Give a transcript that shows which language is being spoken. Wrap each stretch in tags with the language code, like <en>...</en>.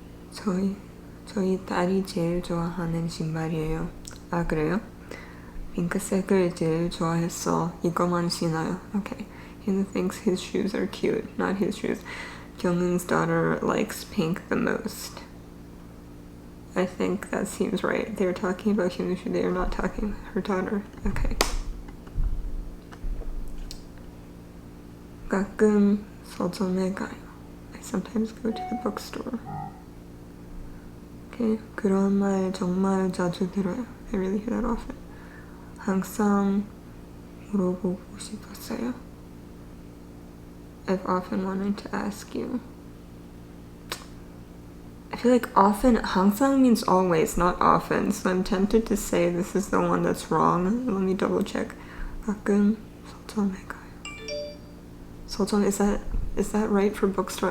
<ko>저희 딸이 제일 좋아하는 신발이에요. 아, 그래요? 핑크색을 제일 좋아했어. 이거만 신어요. Okay.</ko> <en>He thinks his shoes are cute, not his shoes. Kyunghoon's daughter likes pink the most. I think that seems right. They're talking about Kyunghoon's shoe. They are not talking about her daughter. Okay.</en> <ko>가끔 서점에 가요.</ko> <en>I sometimes go to the bookstore. Okay.</en> <ko>그런 말 정말 자주 들어요.</ko> <en>I really hear that often.</en> <ko>항상 물어보고 싶었어요.</ko> <en>I've often wanted to ask you. I feel like often, 항상 means always, not often. So I'm tempted to say this is the one that's wrong. Let me double check.</en> <ko>가끔 서점에 가요.</ko> <en>서점, is that right for bookstore?</en>